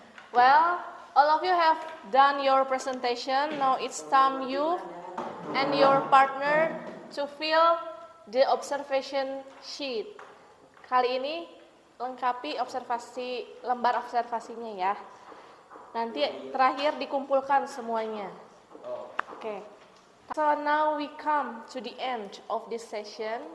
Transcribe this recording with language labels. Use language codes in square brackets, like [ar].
[en] Well, all of you have done your presentation. Now it's time you and your partner to fill the observation sheet. [id] Kali ini lengkapi lembar observasinya ya. Nanti terakhir dikumpulkan semuanya. Oke. [en] So now we come to the end of this session.